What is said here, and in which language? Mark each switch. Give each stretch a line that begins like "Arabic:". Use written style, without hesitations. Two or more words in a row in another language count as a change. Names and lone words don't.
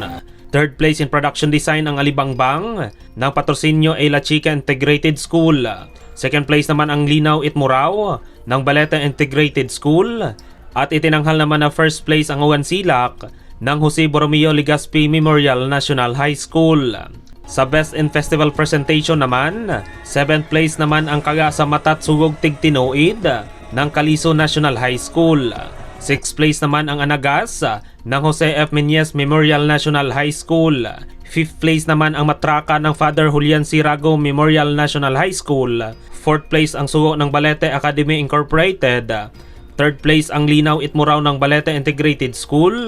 English: Third place in Production Design
Filipino: ang Alibangbang ng Patrocinio A La Chica Integrated School.
English: Second place
Filipino: naman ang Linaw Itmurao ng Balete Integrated School. At itinanghal naman na
English: first place
Filipino: ang Ugansilak ng Jose Borromeo Legazpi Memorial National High School. Sa
English: Best in Festival Presentation
Filipino: naman,
English: 7th place
Filipino: naman ang Kaga sa Matat Sugog Tigtinoid ng Caliso National High School.
English: 6th place
Filipino: naman ang Anagas ng Jose F. Meñez Memorial National High School.
English: 5th place
Filipino: naman ang Matraka ng Father Julian Sirago Memorial National High School.
English: 4th place
Filipino: ang sugo ng Balete Academy Incorporated.
English: 3rd place
Filipino: ang Linaw Itmurao ng Balete Integrated School.